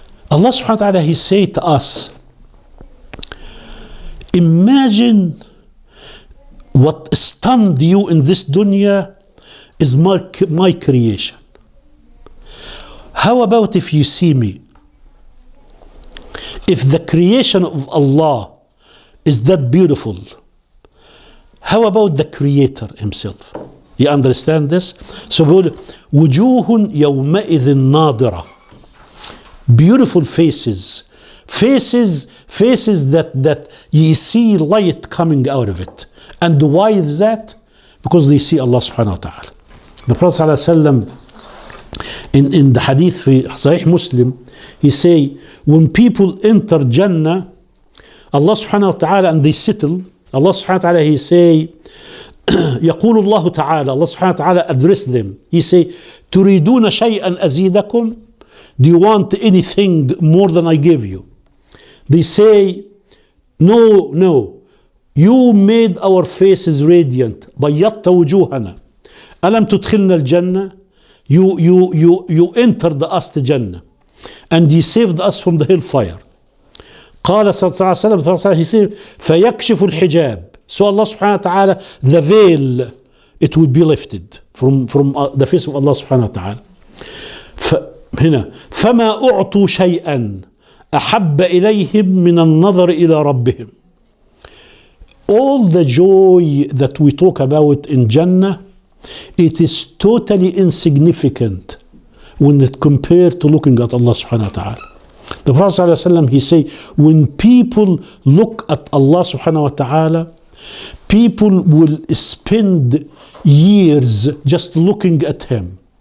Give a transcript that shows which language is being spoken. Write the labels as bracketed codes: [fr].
[en] Allah subhanahu wa ta'ala, He said to us, imagine what stunned you in this dunya is my creation. How about if you see me? If the creation of Allah is that beautiful, how about the Creator Himself? You understand this? [ar] So, وجوه يومئذ ناظرة. [en] Beautiful faces that you see light coming out of it. And why is that? Because they see Allah subhanahu wa ta'ala. The Prophet sallallahu alaihi wasallam in the hadith في Sahih Muslim, he say, when people enter Jannah, Allah subhanahu wa ta'ala, and they settle, Allah subhanahu wa ta'ala, He say, [ar] يقول الله تعالى, [en] Allah subhanahu wa ta'ala address them. He say, [ar] تريدون شيئا أزيدكم? [en] Do you want anything more than I give you? They say, no. You made our faces radiant. [ar] بيضت وجوهنا. ألم تدخلنا الجنة? [en] You entered us to Jannah. And you saved us from the hellfire. [ar] قال صلى الله عليه وسلم, [en] He said, [ar] فيكشف الحجاب. [en] So Allah subhanahu wa ta'ala, the veil, it will be lifted from the face of Allah subhanahu wa ta'ala. [ar] هنا فما أعطوا شيئا أحب إليهم من النظر إلى ربهم. [en] All the joy that we talk about in Jannah, it is totally insignificant when it compared to looking at Allah subhanahu wa ta'ala. The Prophet ﷺ, he say, when people look at Allah subhanahu wa ta'ala, people will spend years just looking at Him.